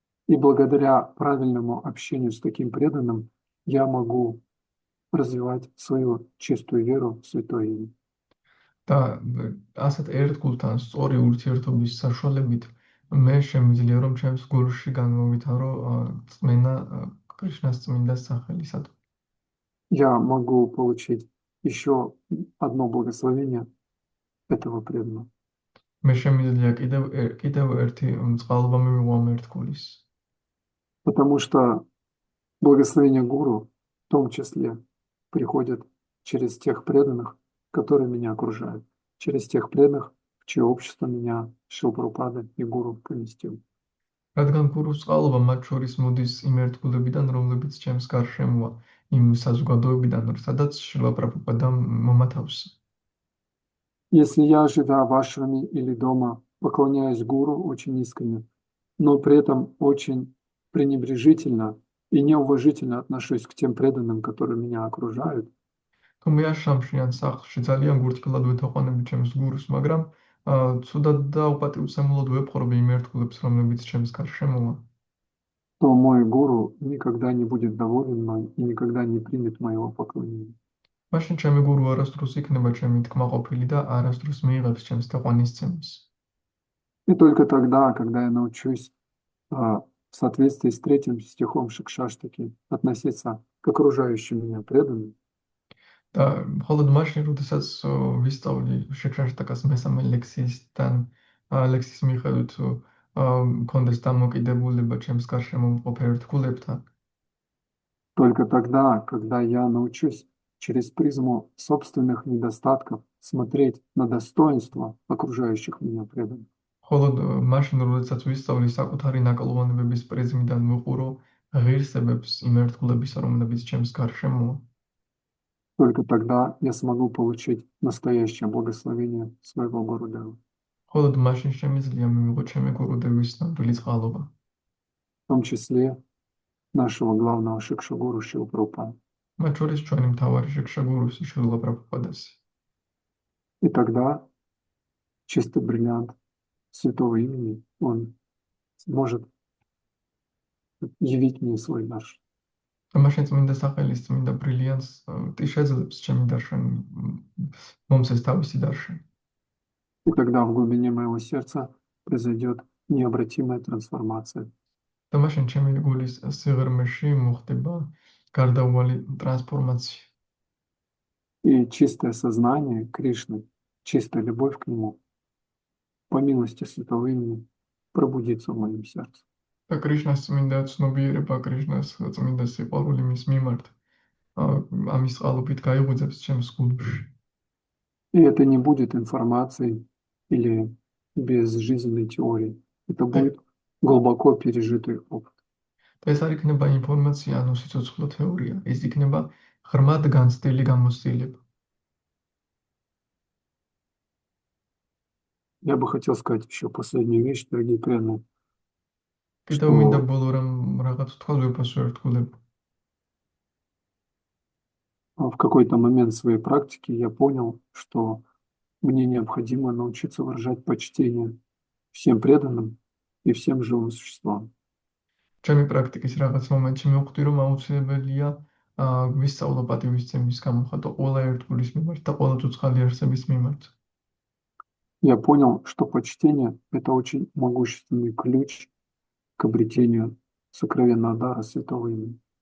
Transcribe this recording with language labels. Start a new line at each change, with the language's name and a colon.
Russian: И благодаря правильному общению с таким преданным я могу развивать свою чистую веру в Святое Имя.
Georgian: და ასეთ ერთგულთან სწორი ურთიერთობის საშუალებით მე შემიძლია რომ ჩემს გულში განმოვითარო წმენა კრიშნას წმინდა სახელისადმი.
Russian: Я могу получить еще одно благословение этого преданного.
Georgian: მე შემიძლია კიდევ ერთი წყალობა მივიღო ამ ერთგულის.
Russian: Потому что благословение гуру в том числе приходит через тех преданных, которые меня окружают, через тех преданных, в чье общество меня Шрила Прабхупада и гуру поместил.
Georgian: რადგან გურუს წყალობა მათ შორის მოდის იმ ერთგულებიდან, რომლებიც ჩემს გარშემოა, იმ საზოგადოებიდან, სადაც შრილა პრაბჰუპადა მომათავსა.
Russian: Если я, живя в ашраме или дома, поклоняюсь гуру очень искренне, но при этом очень пренебрежительно и неуважительно отношусь к тем преданным, которые меня окружают,
Georgian: თუ მე აშრამში ან სახლში ძალიან გულწრფელად ვეთაყვანები ჩემს გურუს, მაგრამ ცუდად და უპატივცემულოდ ვეპყრობ იმ ერთგულებს, რომლებიც ჩემს გარშემოა,
Russian: то мой гуру никогда не будет доволен мной и никогда не примет моего поклонения.
Georgian: მაშინ ჩემი გურუ არასდროს იქნება ჩემი თქმაყოფილი და არასდროს მიიღებს ჩემს თაყვანისცემას.
Russian: И только тогда, когда я научусь в соответствии с 3 стихом Шикшаштаки относиться к окружающим меня преданным,
Georgian: და მხოლოდ მაშინ, როდესაც ვისწავლი შეკრაშტაკას მესამე ლექსის მიხედვით მქონდეს დამოკიდებულება ჩემს გარშემო მყოფ ერთგულებთან,
Russian: только тогда, когда я научусь через призму собственных недостатков смотреть на достоинства окружающих меня преданных,
Georgian: მხოლოდ მაშინ, როდესაც ვისწავლი საკუთარი ნაკლოვანებების პრიზმიდან ვუყურო ღირსებებს იმ ერთგულებისა, რომლებიც ჩემს გარშემოა,
Russian: только тогда я смогу получить настоящее благословение своего Гурудева.
Georgian: მხოლოდ მაშინ შემიძლია მივიღო ჩემი გურუდევის ნამდვილი წყალობა,
Russian: В том числе нашего главного Шикшагуру Шрилы Прабхупады.
Georgian: მათ შორის ჩვენი მთავარი შეკშაგურუსი შრილა პრაბჰუპადასი.
Russian: И тогда чистый бриллиант святого имени, он сможет явить мне свой дар.
Georgian: და მაშინ წმინდა სახელის წმინდა ბრილიანტს შეძლებს ჩემი დარშენი მომცეს თავისი დარშენი.
Russian: И тогда в глубине моего сердца произойдет необратимая трансформация.
Georgian: და მაშინ ჩემი გულის სიღრმეში მოხდება გარდაუვალი ტრანსფორმაცია.
Russian: И чистое сознание Кришны, чистая любовь к Нему, по милости святого имени, пробудится в моем сердце.
Georgian: და კრიშნას წმინდა ცნობიერება, კრიშნას წმინდა სიყვარული მის მიმართ ამის წყალობით გაიღვიძებს ჩემს გულში.
Russian: И это не будет информацией или безжизненной теорией. Это будет глубоко пережитый опыт.
Georgian: და ეს არ იქნება ინფორმაცია, ანუ სიცოცხლო თეორია, ეს იქნება ღრმად განცდილი გამოცდილება.
Russian: Я бы хотел сказать еще последнюю вещь, дорогие преданные.
Georgian: კიდევ მინდა ბოლო რამ რაღაც თქვა ვეფასო ერთგულებ.
Russian: В какой-то момент своей практики я понял, что мне необходимо научиться выражать почтение всем преданным и всем живым существам.
Georgian: ჩემი პრაქტიკის რაღაც მომენტში მივხვდი, რომ აუცილებელია ვისწავლო პატივისცემის გამოხატვა ყველა ერთგულის მიმართ და ყველა ცოცხალი არსების მიმართ.
Russian: Я понял, что почтение– это очень могущественный ключ к обретению сокровенного дара святого имени.